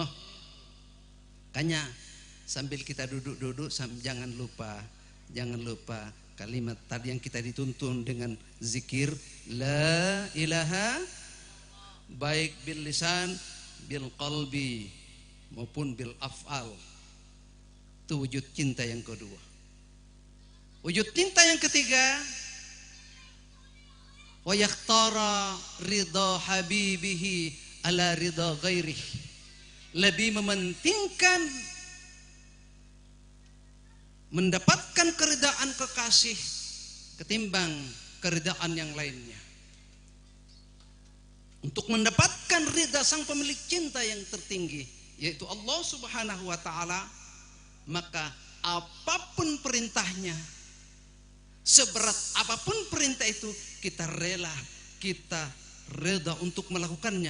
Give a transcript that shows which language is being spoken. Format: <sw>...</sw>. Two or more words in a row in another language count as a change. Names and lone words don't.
<id>Makanya sambil kita duduk-duduk, jangan lupa kalimat tadi yang kita dituntun dengan zikir</id> <ar>لا إله,</ar> <id>baik</id> <ar>باللسان بالقلب</ar> <id>maupun</id> <ar>بالأفعال.</ar> <id>Itu wujud cinta yang kedua. Wujud cinta yang ketiga,</id> <ar>ويختار رضا حبيبه على رضا غيره.</ar> <id>Lebih mementingkan mendapatkan keridaan kekasih ketimbang keridaan yang lainnya. Untuk mendapatkan ridha sang pemilik cinta yang tertinggi, yaitu Allah</id> <ar>سبحانه وتعالى,</ar> <id>maka apapun perintahnya, seberat apapun perintah itu, kita rela, kita reda untuk melakukannya.</id>